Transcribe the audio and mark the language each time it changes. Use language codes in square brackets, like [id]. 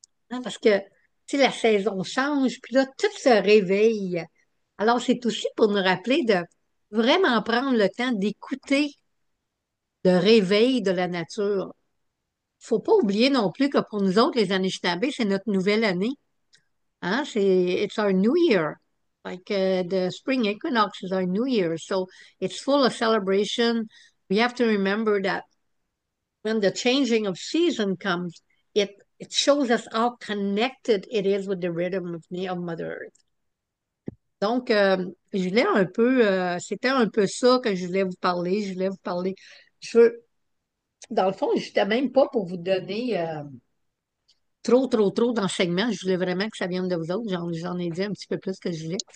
[fr] Hein, parce que, tu sais, la saison change, puis là, tout se réveille. Alors, c'est aussi pour nous rappeler de vraiment prendre le temps d'écouter le réveil de la nature. Faut pas oublier non plus que pour nous autres, les Anishinaabe, c'est notre nouvelle année. Hein? [en] It's our new year. Like the spring equinox is our new year. So it's full of celebration. We have to remember that when the changing of season comes, it shows us how connected it is with the rhythm of Mother Earth. [fr] Donc, je voulais c'était un peu ça que je voulais vous parler. Je voulais vous parler. Je veux, dans le fond, je n'étais même pas pour vous donner trop, trop, trop d'enseignements. Je voulais vraiment que ça vienne de vous autres. J'en ai dit un petit peu plus que je voulais.